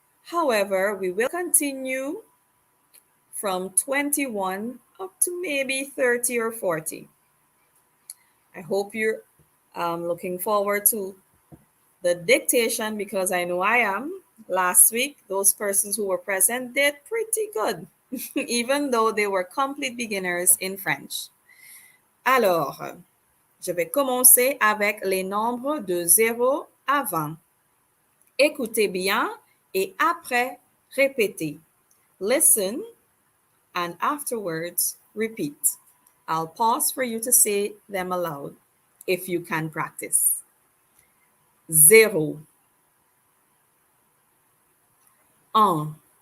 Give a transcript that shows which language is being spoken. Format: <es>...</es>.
<en>However, we will continue from 21 up to maybe 30 or 40. I hope you're looking forward to the dictation because I know I am. Last week, those persons who were present did pretty good, even though they were complete beginners in French.</en> <fr>Alors, je vais commencer avec les nombres de 0 à 20. Écoutez bien et après, répétez.</fr> <en>Listen and afterwards, repeat. I'll pause for you to say them aloud if you can practice. 0, 1,</en>